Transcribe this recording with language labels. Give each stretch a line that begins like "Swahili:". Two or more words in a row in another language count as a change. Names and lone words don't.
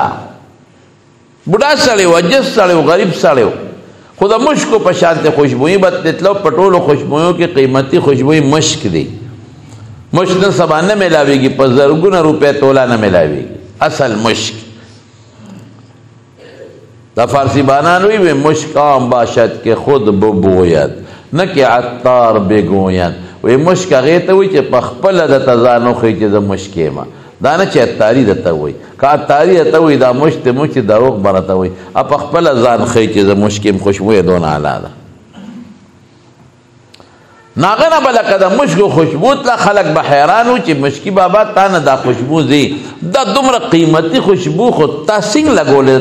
Pashto: بوډا سړی و، عجز سړی و، غریب سړی و، خو د مشکو په شانتې خوشبویي به تتله. په ټولو خوشبویو کې قیمتي خوشبویي مشک دی. مشک نن سبا نه میلاویږي، په زرګونه روپۍ توله نه میلاویږي، اصل مشک. دا فارسی بانان وی
Persian: مشک عام باشد که خود ببوید نه که عطار بگوید.
Pashto: وی مشک هغې ته وایي چې په خپله درته ځان وښیي چې زه مشک یم، دا نه چې عطاري درته وایي. که عطاري درته وایي دا مشک دی، مشک دروغ به راته وایي. په خپله ځان ښیي چې زه مشک یم، خوشبویه دونه اعلی ده. نو هغه نه به لکه د مشکو خوشبو تله، خلک به حیران و چې مشکي بابا تا نه دا خوشبو ځي، دا دومره قیمتي خوشبو خو تا څنګه لګولې؟